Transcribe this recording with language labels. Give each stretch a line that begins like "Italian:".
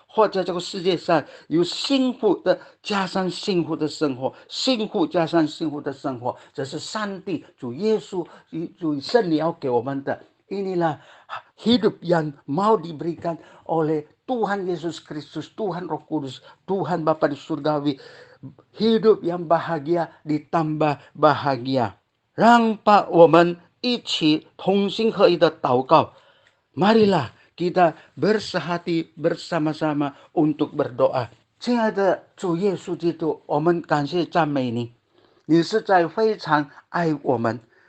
Chinese: 或者这个世界上有幸福的加上幸福的生活，幸福加上幸福的生活，这是上帝主耶稣主圣灵要给我们的。
Indonesian: Inilah hidup yang mau diberikan oleh Tuhan Yesus Kristus, Tuhan Roh Kudus, Tuhan Bapa di surgawi. Hidup yang bahagia ditambah bahagia。
Chinese: 让把我们一起同心合一的祷告。
Indonesian: Marilah kita bersehati bersama-sama untuk berdoa。
Chinese: 亲爱的主耶稣基督，我们感谢赞美你，你实在非常爱我们。